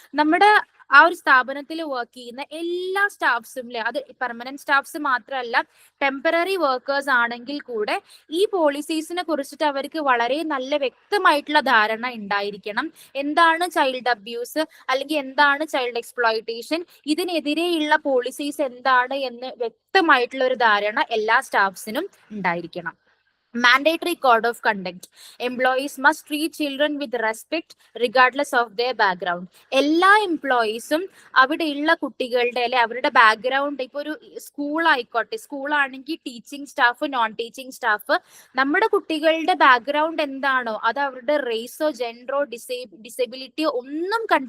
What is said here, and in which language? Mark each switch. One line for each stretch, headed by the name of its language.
Malayalam: നമ്മുടെ ആ ഒരു സ്ഥാപനത്തിൽ വർക്ക് ചെയ്യുന്ന എല്ലാ സ്റ്റാഫ്സും അല്ലെ, അത് പെർമനന്റ് സ്റ്റാഫ്സ് മാത്രമല്ല, ടെമ്പററി വർക്കേഴ്സ് ആണെങ്കിൽ കൂടെ ഈ പോളിസീസിനെ കുറിച്ചിട്ട് അവർക്ക് വളരെ നല്ല വ്യക്തമായിട്ടുള്ള ധാരണ ഉണ്ടായിരിക്കണം. എന്താണ് ചൈൽഡ് അബ്യൂസ് അല്ലെങ്കിൽ എന്താണ് ചൈൽഡ് എക്സ്പ്ലോയിറ്റേഷൻ, ഇതിനെതിരെയുള്ള പോളിസീസ് എന്താണ് എന്ന് വ്യക്തമായിട്ടുള്ള ഒരു ധാരണ എല്ലാ സ്റ്റാഫ്സിനും ഉണ്ടായിരിക്കണം.
English: Mandatory code of conduct. Employees must treat children with respect regardless of their background.
Malayalam: എല്ലാ എംപ്ലോയീസും അവിടെയുള്ള കുട്ടികളുടെ അല്ലെ അവരുടെ ബാക്ക്ഗ്രൗണ്ട്, ഇപ്പൊ ഒരു സ്കൂൾ ആയിക്കോട്ടെ, സ്കൂളാണെങ്കിൽ teaching staff, non teaching staff, നമ്മുടെ കുട്ടികളുടെ ബാക്ക്ഗ്രൗണ്ട് എന്താണോ അത് അവരുടെ റേസോ ജെൻഡറോ ഡിസേബിലിറ്റിയോ ഒന്നും